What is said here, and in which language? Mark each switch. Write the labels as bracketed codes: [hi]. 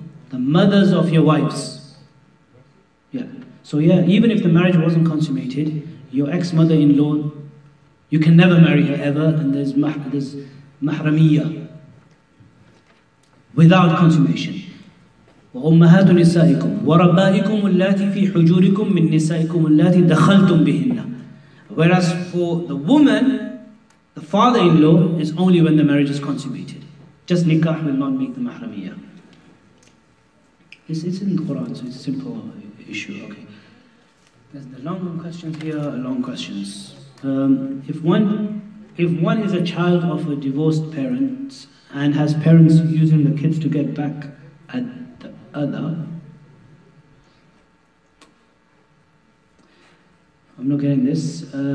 [en] The mothers of your wives. So even if the marriage wasn't consummated, your ex-mother-in-law, you can never marry her ever, and there's mahramiyya without consummation. [ar] وأمهات نسائكم وربائكم اللاتي في حجوركم من نسائكم اللاتي دخلتم بهن. [en] Whereas for the woman, the father-in-law is only when the marriage is consummated. Just nikah will not make the mahramiyah. It's in the Quran, so it's a simple issue. Okay. There's the long questions here, long questions. If one is a child of a divorced parent and has parents using the kids to get back at the other, I'm not getting this.